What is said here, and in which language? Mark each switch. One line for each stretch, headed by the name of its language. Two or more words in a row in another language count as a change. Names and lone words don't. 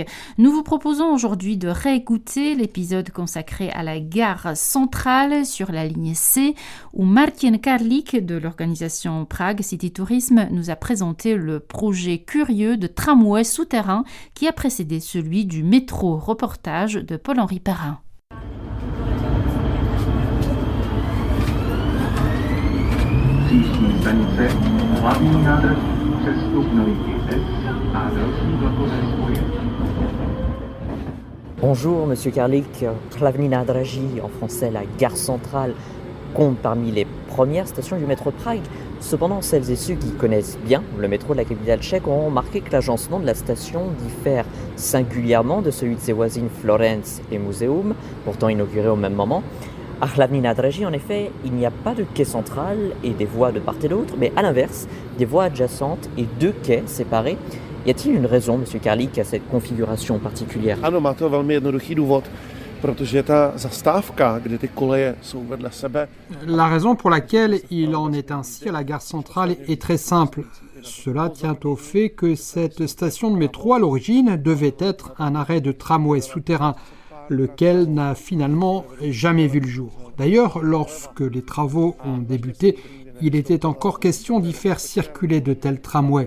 French: Nous vous proposons aujourd'hui de réécouter l'épisode consacré à la gare centrale sur la ligne C, où Martin Karlik de l'organisation Prague City Tourism nous a présenté le projet curieux de tramway souterrain qui a précédé celui du métro. Reportage de Paul-Henri Perrin.
Czech: Příští stanice hlavní nádraží, přestup na linii S a další vlakové spoje.
French: Bonjour Monsieur Karlik, Hlavní nádraží, en français la gare centrale, compte parmi les premières stations du métro de Prague. Cependant, celles et ceux qui connaissent bien le métro de la capitale tchèque ont remarqué que l'agencement de la station diffère singulièrement de celui de ses voisines Florence et Muzeum, pourtant inaugurés au même moment. À Hlavní nádraží, en effet, il n'y a pas de quai central et des voies de part et d'autre, mais à l'inverse, des voies adjacentes et deux quais séparés. Y a-t-il une raison, Monsieur Karlik, à cette configuration particulière?
Czech: Ano, má to velmi jednoduchý důvod, protože ta zastávka, kde ty koleje jsou vedle sebe.
French: La raison pour laquelle il en est ainsi à la gare centrale est très simple. Cela tient au fait que cette station de métro, à l'origine, devait être un arrêt de tramway souterrain, lequel n'a finalement jamais vu le jour. D'ailleurs, lorsque les travaux ont débuté, il était encore question d'y faire circuler de tels tramways.